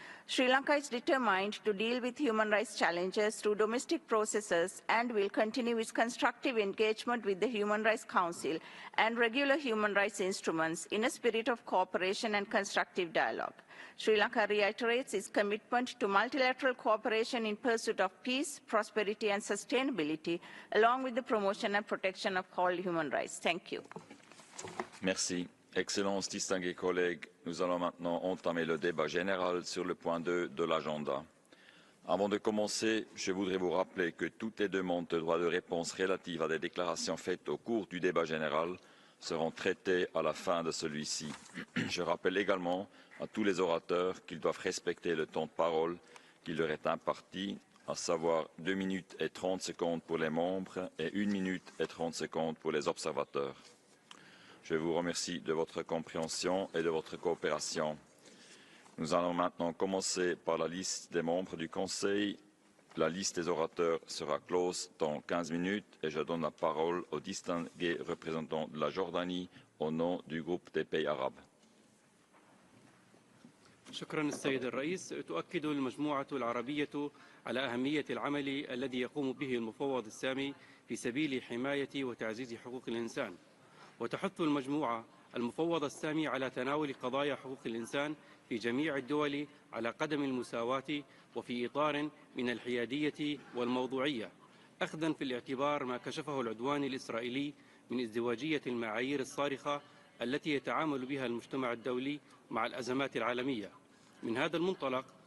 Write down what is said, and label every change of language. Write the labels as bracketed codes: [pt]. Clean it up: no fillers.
[en] Sri Lanka is determined to deal with human rights challenges through domestic processes and will continue its constructive engagement with the Human Rights Council and regular human rights instruments in a spirit of cooperation and constructive dialogue. Sri Lanka reiterates its commitment to multilateral cooperation in pursuit of peace, prosperity and sustainability, along with the promotion and protection of all human rights. Thank you. [fr] Merci. Excellences, distingués collègues, nous allons maintenant entamer le débat général sur le point 2 de l'agenda. Avant de commencer, je voudrais vous rappeler que toutes les demandes de droit de réponse relatives à des déclarations faites au cours du débat général seront traitées à la fin de celui-ci. Je rappelle également à tous les orateurs qu'ils doivent respecter le temps de parole qui leur est imparti, à savoir 2 minutes et 30 secondes pour les membres et 1 minute et 30 secondes pour les observateurs. Je vous remercie de votre compréhension et de votre coopération. Nous allons maintenant commencer par la liste des membres du Conseil. La liste des orateurs sera close dans 15 minutes et je donne la parole aux distingués représentants de la Jordanie au nom du groupe des pays arabes. [ar] شكرا السيد الرئيس. تؤكد المجموعة العربية على أهمية العمل الذي يقوم به المفوض السامي في سبيل حماية وتعزيز حقوق الإنسان، وتحث المجموعة المفوض السامي على تناول قضايا حقوق الإنسان في جميع الدول على قدم المساواة وفي إطار من الحيادية والموضوعية، أخذا في الاعتبار ما كشفه العدوان الإسرائيلي من ازدواجية المعايير الصارخة التي يتعامل بها المجتمع الدولي مع الأزمات العالمية. من هذا المنطلق